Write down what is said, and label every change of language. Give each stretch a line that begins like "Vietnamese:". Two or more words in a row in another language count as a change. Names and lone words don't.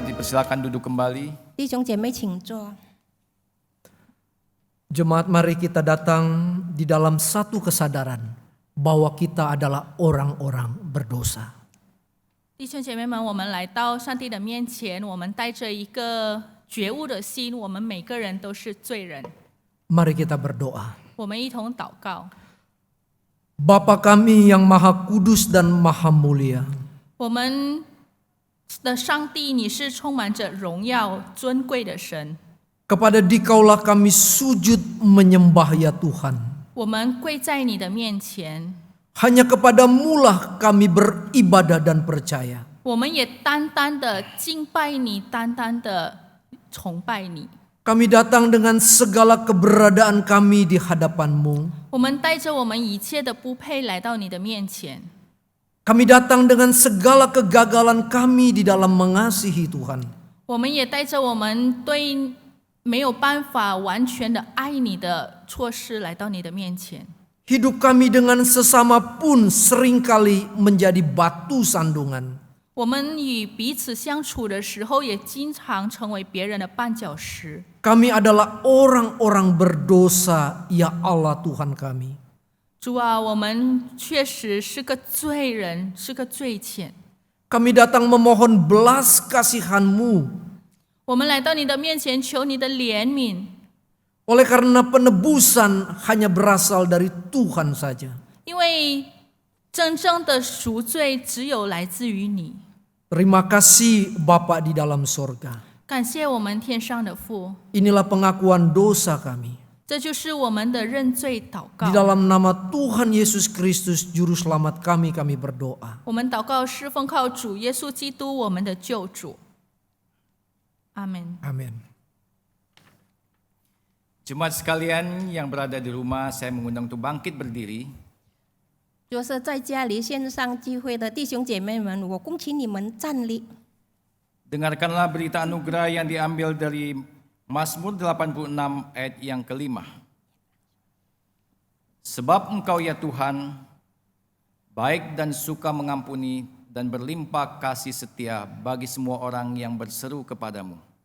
Indonesian: silakan duduk kembali.
Chinese: 弟兄姐妹，请坐。
Indonesian: Jemaat, mari kita datang di dalam satu kesadaran bahwa kita adalah orang-orang berdosa.
Chinese: 弟兄姐妹们，我们来到上帝的面前，我们带着一个觉悟的心，我们每个人都是罪人。
Indonesian: Mari kita berdoa.
Chinese: 我们一同祷告。
Indonesian: Bapa kami yang maha kudus dan maha mulia,
Chinese: 我们的上帝，你是充满着荣耀、尊贵的神。
Indonesian: kepada Dikaulah kami sujud menyembah ya Tuhan.
Chinese: 我们跪在你的面前，
Indonesian: Hanya kepadaMulah kami beribadah dan percaya.
Chinese: 我们也单单的敬拜你，单单的崇拜你。
Indonesian: Kami datang dengan segala keberadaan kami di hadapan-Mu.
Chinese: 我们带着我们一切的不配来到你的面前。
Indonesian: Kami datang dengan segala kegagalan kami di dalam mengasihi Tuhan.
Chinese: 我们也带着我们对没有办法完全的爱你的措施来到你的面前。
Indonesian: Hidup kami dengan sesama pun seringkali menjadi batu sandungan.
Chinese: 我们与彼此相处的时候，也经常成为别人的绊脚石。
Indonesian: Kami adalah orang-orang berdosa, ya Allah Tuhan kami.
Chinese: 主啊，我们确实是个罪人，是个罪愆。
Indonesian: Kami datang memohon belas kasihan-Mu.
Chinese: 我们来到你的面前，求你的怜悯，
Indonesian: Oleh karena penebusan hanya berasal dari Tuhan saja.
Chinese: 因为真正的赎罪只有来自于你。
Indonesian: Terima kasih Bapa di dalam sorga.
Chinese: 感谢我们天上的父，
Indonesian: Inilah pengakuan dosa kami.
Chinese: 这就是我们的认罪祷告
Indonesian: Di。dalam nama Tuhan Yesus Kristus Juru Selamat kami berdoa.
Chinese: 我们祷告是奉靠主耶稣基督，我们的救主。阿门。
Indonesian: Amin. Jemaat sekalian yang berada di rumah, saya mengundang untuk bangkit berdiri.
Chinese: 就是在家里线上聚会的弟兄姐妹们，我恭请你们站立。
Indonesian: Dengarkanlah berita anugerah yang diambil dari Mazmur 86 ayat yang kelima. Sebab Engkau ya Tuhan, baik dan suka mengampuni dan berlimpah kasih setia bagi semua orang yang berseru kepadamu.